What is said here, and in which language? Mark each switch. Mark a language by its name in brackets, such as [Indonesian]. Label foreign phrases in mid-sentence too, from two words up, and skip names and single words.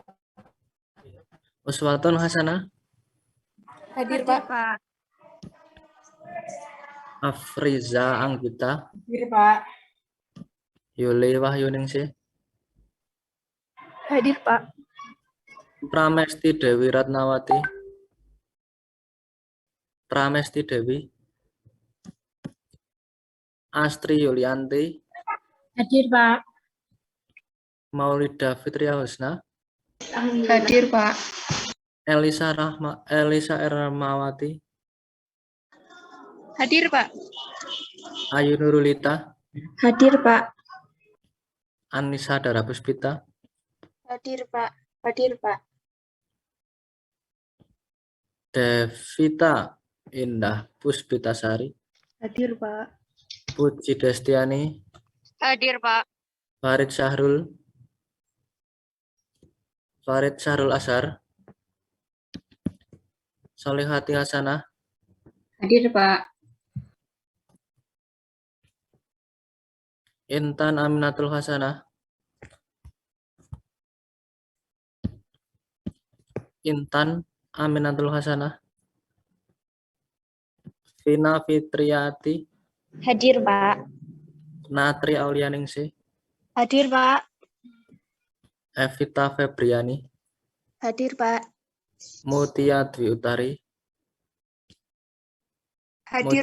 [Indonesian] Uswatun Hasanah. Hadir, Pak. Afriza Anggita. Hadir, Pak. Yuli Wahyuningsih. Hadir, Pak. Pramesti Dewi Ratnawati. Pramesti Dewi. Astri Yulianti. Hadir, Pak. Maulida Fitria Husna. Hadir, Pak. Elisa Ermawati. Hadir, Pak. Ayu Nurulita. Hadir, Pak. Anissa Darapuspita. Hadir, Pak. Hadir, Pak. Devita Indah Puspitasari. Hadir, Pak. Puji Destiani. Hadir, Pak. Farid Syahrul Asar. Solihati Hasanah. Hadir, Pak. Intan Aminatul Hasanah. Intan Aminatul Hasanah. Vina Fitriati. Hadir, Pak. Natri Aulianingsih. Hadir, Pak. Evita Febriani. Hadir, Pak. Mutia Dwi Utari. Hadir,